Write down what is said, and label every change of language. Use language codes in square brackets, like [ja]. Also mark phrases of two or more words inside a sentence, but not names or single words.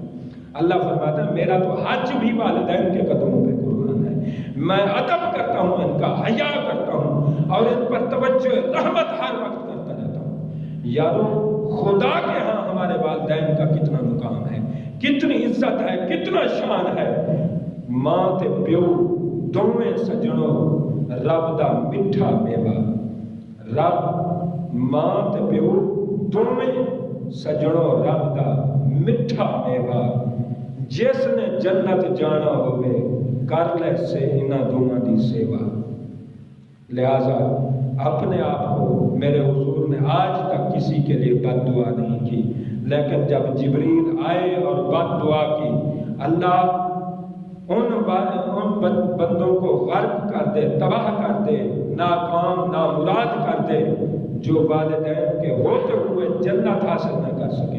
[ur] اللہ فرماتا ہے میرا تو حج بھی والدین کے قدموں پہ قربان ہے، میں ادب کرتا ہوں، ان کا حیا کرتا ہوں اور ان پر توجہ رحمت ہر وقت کرتا رہتا ہوں۔ یارو خدا کے ہاں ہمارے والدین کا کتنا مقام ہے، کتنی عزت ہے، کتنا شان ہے۔ [pa] ماں تے پیو دوویں سجنوں رب دا میٹھا میوہ، رب ماں تے پیو دوویں سجنوں رب دا میٹھا میوہ، جس نے جنت جانا ہوئے کر لے سے انہاں دوواں دی سیوا۔ [ur] لہذا اپنے آپ کو میرے حضور نے آج تک کسی کے لیے بد دعا نہیں کی، لیکن جب جبریل آئے اور بد دعا کی، اللہ ان بندوں کو غرق کر دے، تباہ کر دے، ناکام نامراد کر دے جو والدین کے ہوتے ہوئے جنت حاصل نہ کر سکیں۔